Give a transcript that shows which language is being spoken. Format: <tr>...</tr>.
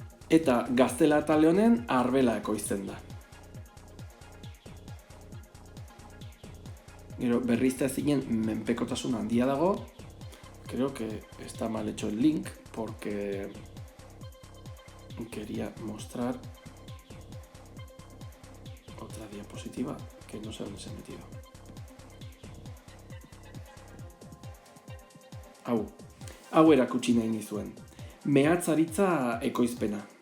<eu>Eta Gaztela eta Leonen arbela ekoizten da. Gero berrizta ezinen menpekotasun handia dago.</eu> <es>Creo que está mal hecho el link porque quería mostrar otra diapositiva que no sé dónde se ha metido.</es> <eu>Hau erakutsi nahi nizuen. Mehatzaritza ekoizpena.</eu>